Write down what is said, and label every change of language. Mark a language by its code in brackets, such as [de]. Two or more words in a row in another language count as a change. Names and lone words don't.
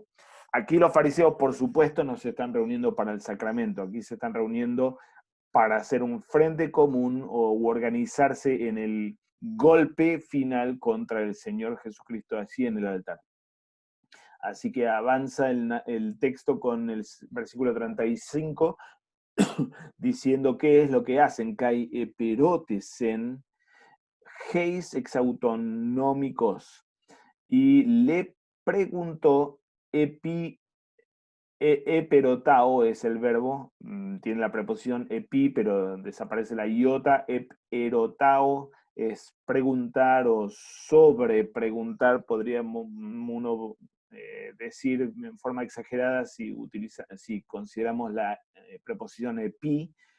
[es] Aquí los fariseos, por supuesto, no se están reuniendo para el sacramento, aquí se están reuniendo para hacer un frente común o organizarse en el golpe final contra el Señor Jesucristo allí en el altar. Así que avanza el texto con el versículo 35, diciendo qué es lo que hacen, [el] καὶ ἐπηρώτησεν, εἷς ἐξ αὐτῶν νομικὸς. [es] Y le preguntó, eperotao es el verbo, tiene la preposición epi, pero desaparece la iota, eperotao es preguntar o sobre preguntar, podríamos uno decir en forma exagerada si consideramos la preposición epi,